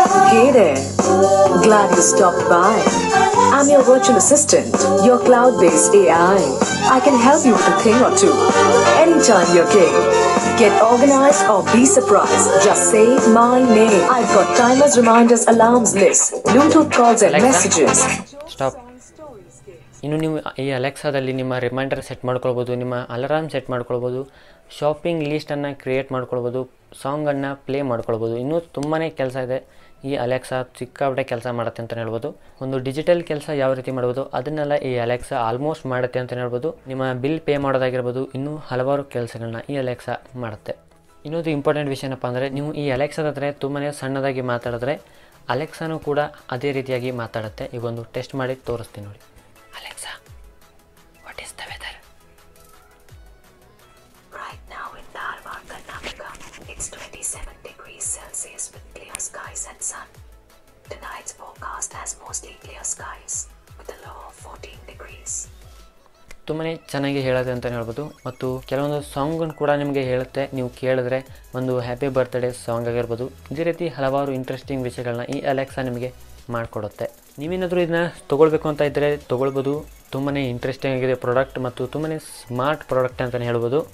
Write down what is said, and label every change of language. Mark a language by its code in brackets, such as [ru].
[en] Hey there, glad you stopped by. I'm your virtual assistant, your cloud-based AI. I can help you with a thing or two, anytime you're king. Get organized or be surprised, just say my name. I've got timers, reminders, alarms, lists, Bluetooth calls and Alexa, messages. Stop. [kn] ಇನ್ನು ನೀವು ಈ ಅಲೆಕ್ಸಾದಲ್ಲಿ ನಿಮ್ಮ reminder set ಮಾಡ್ಕೊಳ್ಬೋದು, ನಿಮ್ಮ alarm set ಮಾಡ್ಕೊಳ್ಬೋದು, shopping ಲೀಸ್ಟನ್ನು create ಮಾಡ್ಕೊಳ್ಬೋದು, ಸಾಂಗನ್ನು play ಮಾಡ್ಕೊಳ್ಬೋದು. ಇನ್ನೂ ತುಂಬಾ ಕೆಲಸ ಇದೆ. ಈ ಅಲೆಕ್ಸಾ ಸಿಕ್ಕಾಪಟ್ಟೆ ಕೆಲಸ ಮಾಡುತ್ತೆ ಅಂತಲೇ ಹೇಳ್ಬೋದು. ಒಂದು ಡಿಜಿಟಲ್ ಕೆಲಸ ಯಾವ ರೀತಿ ಮಾಡ್ಬೋದು ಅದನ್ನೆಲ್ಲ ಈ ಅಲೆಕ್ಸಾ ಆಲ್ಮೋಸ್ಟ್ ಮಾಡುತ್ತೆ ಅಂತಲೇ ಹೇಳ್ಬೋದು. ನಿಮ್ಮ ಬಿಲ್ ಪೇ ಮಾಡೋದಾಗಿರ್ಬೋದು, ಇನ್ನೂ ಹಲವಾರು ಕೆಲಸಗಳನ್ನ ಈ ಅಲೆಕ್ಸಾ ಮಾಡುತ್ತೆ. ಇನ್ನೊಂದು ಇಂಪಾರ್ಟೆಂಟ್ ವಿಷಯ ಏನಪ್ಪ ಅಂದರೆ, ನೀವು ಈ ಅಲೆಕ್ಸಾದ ಹತ್ರ ತುಂಬಾ ಸಣ್ಣದಾಗಿ ಮಾತಾಡಿದ್ರೆ ಅಲೆಕ್ಸಾನು ಕೂಡ ಅದೇ ರೀತಿಯಾಗಿ ಮಾತಾಡುತ್ತೆ. ಈಗ ಒಂದು ಟೆಸ್ಟ್ ಮಾಡಿ ತೋರಿಸ್ತೀನಿ ನೋಡಿ. Alexa, [en] What is the weather? Right now in Dharwad, Karnataka, it's 27 degrees Celsius with clear skies and sun. Tonight's forecast has mostly clear skies, with a low of 14 degrees. [kn] ತುಂಬಾ ಚೆನ್ನಾಗಿ ಹೇಳೋದು ಅಂತಲೇ ಹೇಳ್ಬೋದು. ಮತ್ತು ಕೆಲವೊಂದು ಸಾಂಗನ್ನು ಕೂಡ ನಿಮಗೆ ಹೇಳುತ್ತೆ, ನೀವು ಕೇಳಿದ್ರೆ ಒಂದು ಹ್ಯಾಪಿ ಬರ್ತ್ಡೇ ಸಾಂಗ್ ಆಗಿರ್ಬೋದು. ಇದೇ ರೀತಿ ಹಲವಾರು ಇಂಟ್ರೆಸ್ಟಿಂಗ್ ವಿಷಯಗಳನ್ನ ಈ ಅಲೆಕ್ಸಾ ನಿಮಗೆ ಮಾಡಿಕೊಡುತ್ತೆ. ನೀವೇನಾದರೂ ಇದನ್ನ ತೊಗೊಳ್ಬೇಕು ಅಂತ ಇದ್ದರೆ ತೊಗೊಳ್ಬೋದು. ತುಂಬಾ ಇಂಟ್ರೆಸ್ಟಿಂಗ್ ಆಗಿದೆ ಪ್ರಾಡಕ್ಟ್ ಮತ್ತು ತುಂಬಾ ಸ್ಮಾರ್ಟ್ ಪ್ರಾಡಕ್ಟ್ ಅಂತಲೇ ಹೇಳ್ಬೋದು.